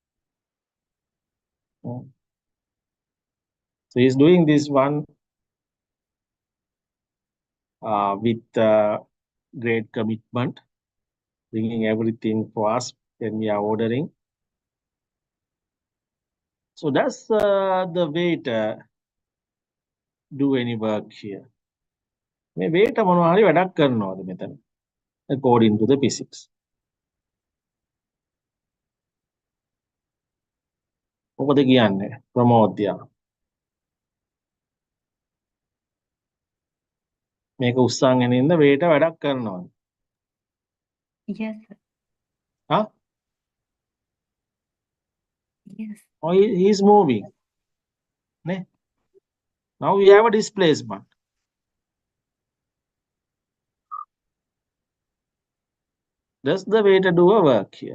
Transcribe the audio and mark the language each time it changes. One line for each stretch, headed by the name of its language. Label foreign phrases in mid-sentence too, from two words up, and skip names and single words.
English: So he's doing this one with great commitment, bringing everything for us when we are ordering. So does the waiter do any work here?
Sinhala: මේ waiter මොනවා හරි වැඩක් කරනවාද මෙතන?
English: According to the physics.
Sinhala: මොකද කියන්නේ ප්‍රමෝද්‍යා? මේක උස්සන් එනින්ද waiter වැඩක් කරනවාද?
English: Yes, sir. Huh? Yes. Or he's moving. Now we have a displacement. Does the waiter do a work here?